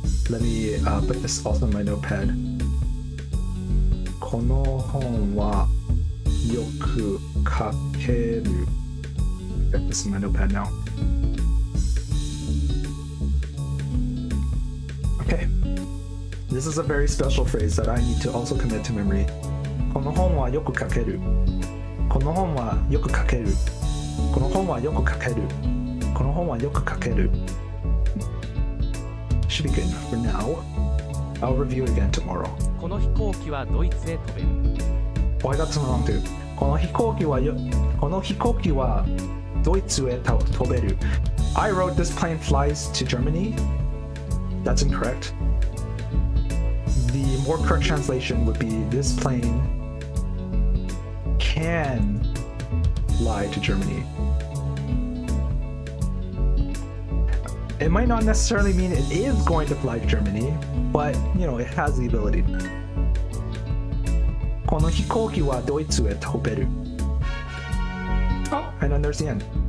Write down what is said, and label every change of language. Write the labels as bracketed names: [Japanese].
[English] Let me put this also in my notepad. [Japanese] この本はよく書ける [English] Get this in my notepad now. Okay. This is a very special phrase that I need to also commit to memory. [Japanese] この本はよく書けるこの本はよく書けるこの本はよく書けるこの本はよく書ける [English] Should be good enough for now. I'll review it again tomorrow. [Japanese] この飛行機はドイツへ飛べる。 [English] Oh, I got some wrong too. [Japanese] この飛行機はドイツへ飛べる [English] I wrote this plane flies to Germany. That's incorrect. The more correct translation would be this plane can fly to Germany. It might not necessarily mean it is going to fly to Germany, but it has the ability. [Japanese] この飛行機はドイツへ飛べる [English] Oh, and then there's the end.